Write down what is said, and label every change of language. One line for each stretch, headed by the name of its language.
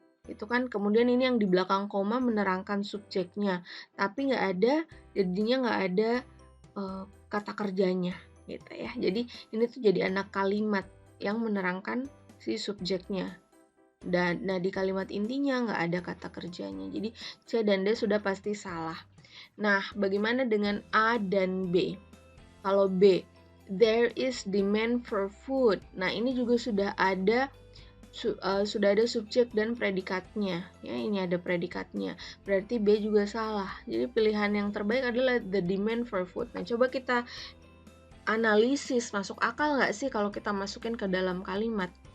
Indonesian: Itu kan, kemudian ini yang di belakang koma menerangkan subjeknya, tapi nggak ada, jadinya nggak ada kata kerjanya gitu ya. Jadi ini tuh jadi anak kalimat yang menerangkan si subjeknya. Dan nah di kalimat intinya nggak ada kata kerjanya. Jadi C dan D sudah pasti salah. Nah, bagaimana dengan A dan B? Kalau B,
English: there is demand for food.
Indonesian: Nah, ini juga sudah ada subjek dan predikatnya. Ya, ini ada predikatnya. Berarti B juga salah. Jadi pilihan yang terbaik adalah
English: the demand for food.
Indonesian: Nah, coba kita analisis, masuk akal nggak sih kalau kita masukin ke dalam kalimat?